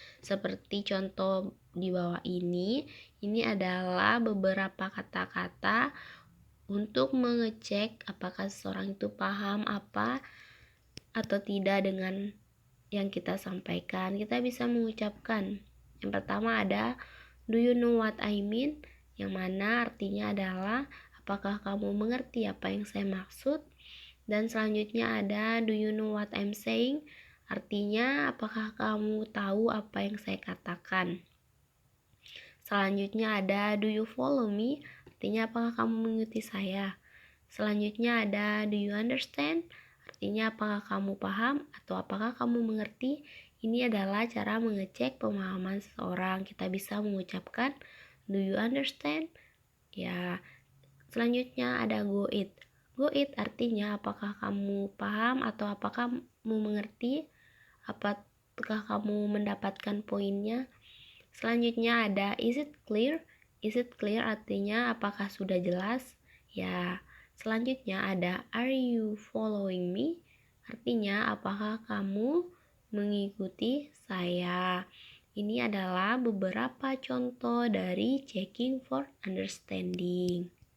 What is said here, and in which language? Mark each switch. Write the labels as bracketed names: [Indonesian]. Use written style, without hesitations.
[Indonesian] Seperti contoh di bawah ini adalah beberapa kata-kata untuk mengecek apakah seseorang itu paham apa atau tidak dengan yang kita sampaikan. Kita bisa mengucapkan. Yang pertama ada [English] do you know what I mean? [Indonesian] Yang mana artinya adalah apakah kamu mengerti apa yang saya maksud? Dan selanjutnya ada [English] do you know what I'm saying? [Indonesian] Artinya apakah kamu tahu apa yang saya katakan? Selanjutnya ada [English] do you follow me? [Indonesian] Artinya apakah kamu mengikuti saya? Selanjutnya ada [English] do you understand? [Indonesian] Artinya apakah kamu paham atau apakah kamu mengerti? Ini adalah cara mengecek pemahaman seseorang. Kita bisa mengucapkan [English] do you understand? [Indonesian] Ya, selanjutnya ada [English] go it. Go it [Indonesian] artinya apakah kamu paham atau apakah kamu mengerti? Apakah kamu mendapatkan poinnya? Selanjutnya ada [English] is it clear? Is it clear [Indonesian] artinya apakah sudah jelas? Ya, selanjutnya ada [English] are you following me? [Indonesian] Artinya apakah kamu mengikuti saya? Ini adalah beberapa contoh dari checking for understanding.